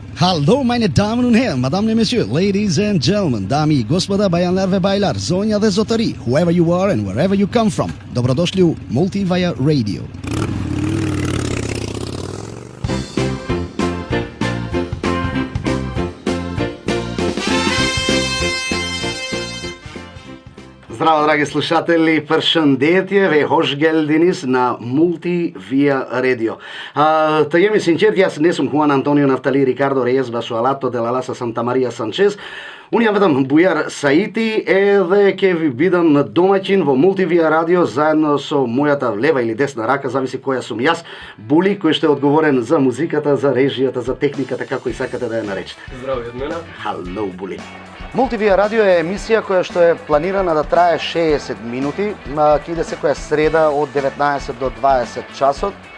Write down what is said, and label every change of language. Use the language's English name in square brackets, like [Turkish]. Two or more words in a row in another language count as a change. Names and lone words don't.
[German] Hallo meine Damen und Herren, [French] Madame et Monsieur, [English] ladies and gentlemen, [Macedonian] dami и господа, [Turkish] bayanlar ve baylar, [Albanian] zonja dhe zotëri, [English] whoever you are and wherever you come from. [Serbian] Dobrodošli u Multivia Radio. [Macedonian] Здраво, драги слушатели, [Turkish] përshëndetje, ve hosh geldiniz na Multivia Radio. [Albanian] Të jemi sinqert, [Macedonian] ја не сум [Albanian] Juan Antonio Naftali Ricardo Reyes Basualato de la Lasa Santa Maria Sanchez. Unë jam vetëm Bujar Saiti edhe [Macedonian] ќе ви бидам домаќин во Multivia Radio заедно со мојата лева или десна рака, зависи која сум јас, Були, кој што е одговорен за музиката, за режијата, за техниката, како и сакате да ја наречете. Здраво од мене. [English] Hello, Були. [Macedonian] Multivia Radio е емисија која што е планирана да трае 60 минути, ќе иде секоја среда од 19 до 20 часот.